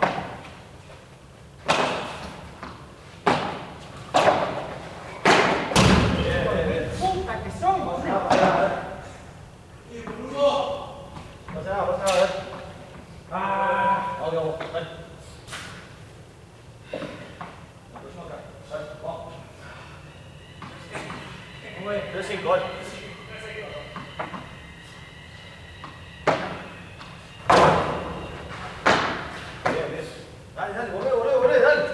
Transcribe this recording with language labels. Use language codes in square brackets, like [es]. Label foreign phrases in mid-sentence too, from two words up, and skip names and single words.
[es] Bien. ¡Puta que son! No pasa nada, dale. No pasa nada, dale. ¡Ah! [vi] vô. Đây. Đây, bỏ. Ôi, đưa xin rồi. Đây, ngồi đây, đây.